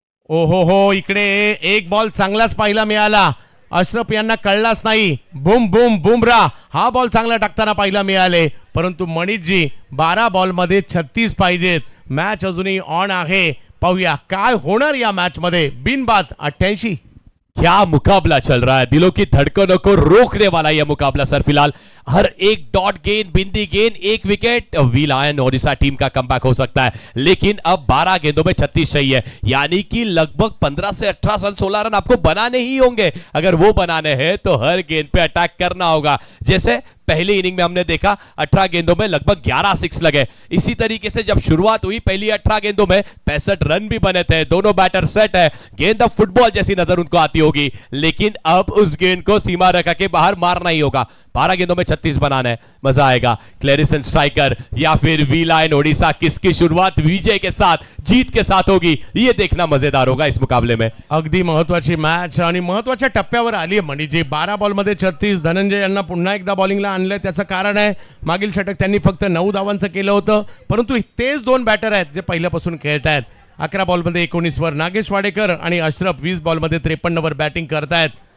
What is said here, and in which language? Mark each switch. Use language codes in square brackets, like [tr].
[mr] ओहो हो, इकडे एक बॉल चांगलाच पाहायला मिळाला. अशरफ यांना कळलाच नाही. बुम बुम बुमरा हा बॉल चांगला टाकताना पाहायला मिळाले, परंतु मनीषजी 12 बॉलमध्ये 36 पाहिजेत. मॅच अजूनही ऑन आहे. पाहूया काय होणार या मॅच मध्ये. बिनबाद 88. [hi] क्या मुकाबला चल रहा है, दिलों की धड़कनों को रोकने वाला यह मुकाबला सर. फिलहाल हर एक डॉट गेंद, बिंदी गेंद, एक wicket, we lion Odisha team का कमबैक हो सकता है. लेकिन अब 12 गेंदों में 36 चाहिए, यानी कि लगभग 15 से 18 रन, 16 रन आपको बनाने ही होंगे. अगर वो बनाने हैं तो हर गेंद पे अटैक करना होगा. जैसे पहली इनिंग में हमने देखा 18 गेंदों में लगभग 11 सिक्स लगे. इसी तरीके से जब शुरुआत हुई पहली 18 गेंदों में 65 रन भी बने थे. दोनों बैटर सेट है. गेंद अब फुटबॉल जैसी नजर उनको आती होगी, लेकिन अब उस गेंद को सीमा रेखा के बाहर मारना ही होगा. 12 गेंदों में 36 बनाना है. मजा आएगा. क्लैरिसन स्ट्राइकर या फिर वी लायन ओडिशा, किसकी शुरुआत विजय के साथ, जीत के साथ होगी, ये देखना मजेदार होगा इस मुकाबले में. [mr] अगदी महत्वाची मॅच आणि महत्वाच्या टप्प्यावर आली आहे मनीषजी. 12 बॉलमध्ये 36. धनंजय यांना पुन्हा एकदा बॉलिंगला आणलंय. त्याचं कारण आहे मागील षटक त्यांनी फक्त 9 धावांचं केलं होतं, परंतु तेच 2 बॅटर आहेत जे पहिल्यापासून खेळत आहेत. 11 बॉलमध्ये 19 वर नागेश वाडेकर आणि अशरफ 20 बॉलमध्ये 53 वर बॅटिंग करतायत.